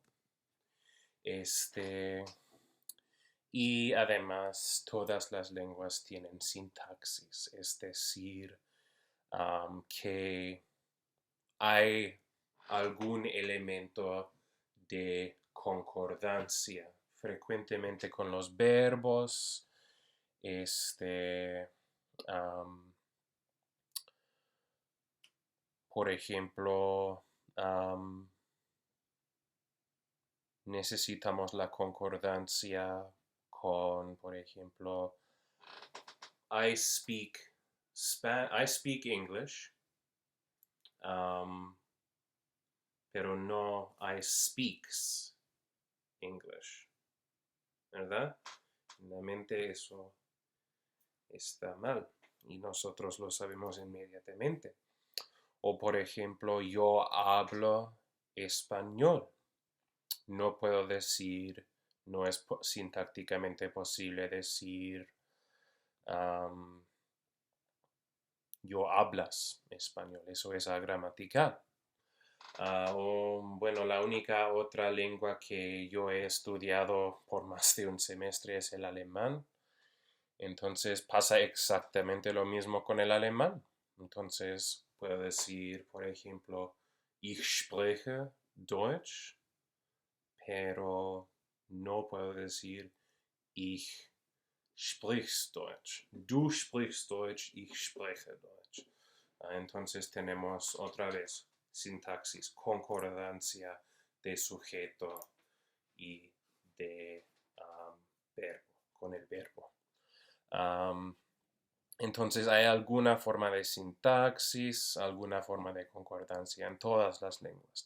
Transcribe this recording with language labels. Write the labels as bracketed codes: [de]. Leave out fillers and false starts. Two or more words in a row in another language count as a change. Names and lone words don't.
[es] Este, y además todas las lenguas tienen sintaxis, es decir, que hay algún elemento de concordancia, frecuentemente con los verbos, este, um, por ejemplo, necesitamos la concordancia con, por ejemplo, [en] I speak, I speak English, um, [es] pero no [en] I speaks English, [es] ¿verdad? En la mente eso está mal y nosotros lo sabemos inmediatamente. O por ejemplo, yo hablo español. No puedo decir, no es sintácticamente posible decir, am, yo hablas español. Eso es agramatical. Bueno, la única otra lengua que yo he estudiado por más de un semestre es el alemán. Entonces pasa exactamente lo mismo con el alemán. Entonces puedo decir, por ejemplo, [de] ich spreche Deutsch, [es] pero no puedo decir [de] ich sprichst Deutsch. Du sprichst Deutsch, ich spreche Deutsch. [es] Entonces tenemos otra vez sintaxis, concordancia de sujeto y de verbo, con el verbo. Entonces hay alguna forma de sintaxis, alguna forma de concordancia en todas las lenguas.